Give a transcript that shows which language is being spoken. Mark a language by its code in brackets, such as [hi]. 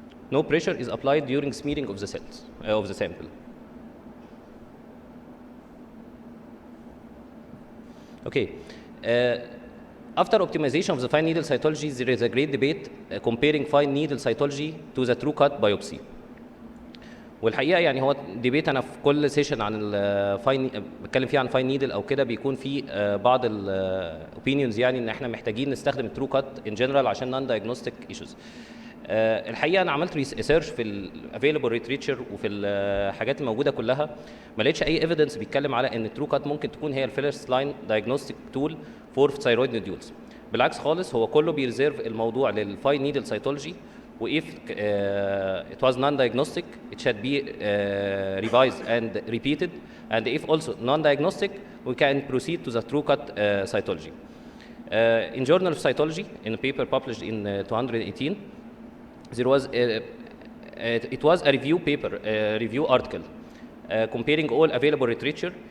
[en] No pressure is applied during smearing of the cells of the sample. Okay. After optimization of the fine needle cytology, there is a great debate comparing fine needle cytology to the true cut biopsy. [ar] والحقيقه يعني هو ديبيت انا في كل سيشن عن الفاين بتكلم فيه عن فاين نيدل او كده بيكون في بعض الاوبينيونز يعني ان احنا محتاجين نستخدم الترو كات ان جنرال عشان نون دايجنوستيك ايشوز. الحقيقه انا عملت ريسيرش في الافيلبل ليتريتشر وفي الحاجات الموجوده كلها ما لقيتش اي ايفيدنس بيتكلم على ان الترو كات ممكن تكون هي الفيرست لاين دايجنوستيك تول فور ثايرويد نوديولز. بالعكس خالص هو كله بيريزيرف الموضوع للفاين نيدل سايتولوجي وإف [en] it was non-diagnostic it should be revised and repeated, and if also non-diagnostic we can proceed to the true cut cytology. In Journal of Cytology, in a paper published in 2018, there was it was a review paper, a review article comparing all available literature.